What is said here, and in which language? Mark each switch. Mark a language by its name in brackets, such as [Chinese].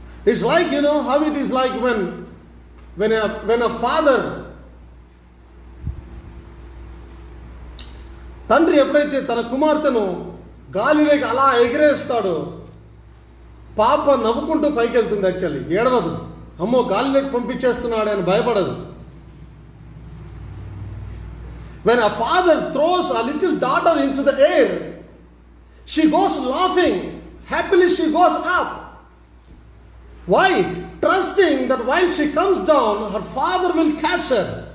[English] It's like, you know, how it is like when a father, [Telugu] తండ్రి ఎప్పుడైతే తన కుమార్తెను గాలిలోకి అలా ఎగిరేస్తాడో, పాప నవ్వుకుంటూ పైకి వెళ్తుంది. యాక్చువల్లీ ఏడవదు, అమ్మో గాలిలోకి పంపించేస్తున్నాడు అని భయపడదు. [English] When a father throws a little daughter into the air, she goes laughing, happily she goes up. Why? Trusting that while she comes down, her father will catch her.